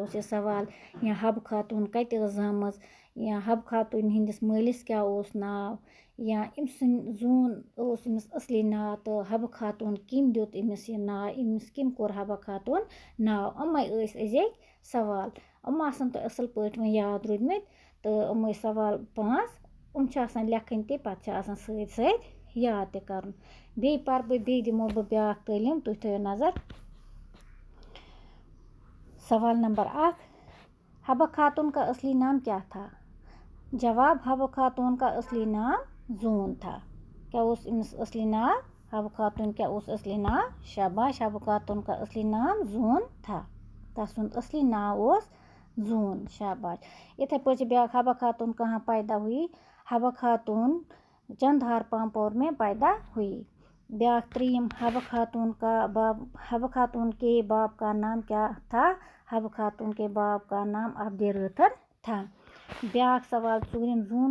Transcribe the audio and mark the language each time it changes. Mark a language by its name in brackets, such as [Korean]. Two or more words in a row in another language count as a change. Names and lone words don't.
[Kashmiri] اوس یہِ سوال یا حبہٕ خاتوٗن کَتہِ ٲس زامٕژ یا حبہٕ خاتوٗنۍ ہِنٛدِس مٲلِس کیٛاہ اوس ناو یا أمۍ سٕنٛدۍ زوٗن اوس أمِس اَصلی ناو تہٕ حبہٕ خاتوٗن کٔمۍ دیُت أمِس یہِ ناو أمِس کٔمۍ کوٚر حبہ خاتوٗن ناو یِمَے ٲسۍ أزِکۍ سوال یِم آسَن تۄہہِ اَصٕل پٲٹھۍ وۄنۍ یاد روٗدمٕتۍ تہٕ یِمَے سوال 5 یِم چھِ آسان لیکھٕنۍ تہِ پَتہٕ چھِ آسان سۭتۍ سۭتۍ یاد تہِ کَرُن بیٚیہِ پَرٕ بہٕ بیٚیہِ دِمو بہٕ بیٛاکھ تعلیٖم تُہۍ تھٲیِو نظر [Urdu] سوال نمبر 1 حبہ خاتون کا اصلی نام کیا تھا جواب حبہ خاتون کا اصلی نام زون تھا کیا اس أمِس اصلی نام حبہ خاتون کیا اس اصلی نام شاباش حبہ خاتون کا اصلی نام زون تھا [Kashmiri] تسُنٛد اصلی ناو اوس زون شاباش یِتھَے پٲٹھۍ چھِ بیٛاکھ [Urdu] حبہ خاتون کہاں پیدا ہوئی حبہ خاتون چندہار پامپور میں پیدا ہوئی بیٛاکھ 3 حبہ خاتون کے باپ کا نام کیا تھا حبہ خاتون کے باپ کا نام عبد رٲتھر تھا [Kashmiri] بیٛاکھ سوال [Urdu] 4